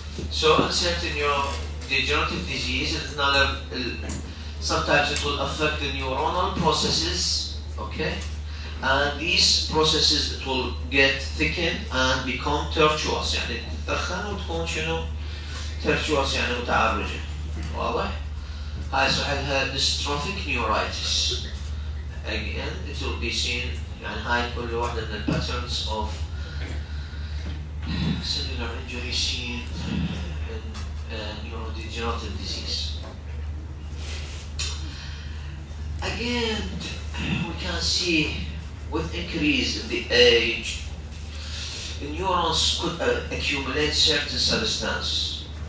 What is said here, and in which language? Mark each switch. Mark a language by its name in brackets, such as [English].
[English] So certain neurodegenerative disease is another, sometimes it will affect the neuronal processes, okay? And these processes it will get thickened and become tortuous [Arabic] يعني تتدخن وتكون شنو؟ [English] tortuous [Arabic] يعني متعرجة. واضح؟ هاي صحتها dystrophic neuritis. [English] Again it will be seen [Arabic] يعني هاي كل واحدة من [English] patterns of cellular injury seen in neurodegenerative disease. Again, we can see with increase in the age, the neurons could accumulate certain substance.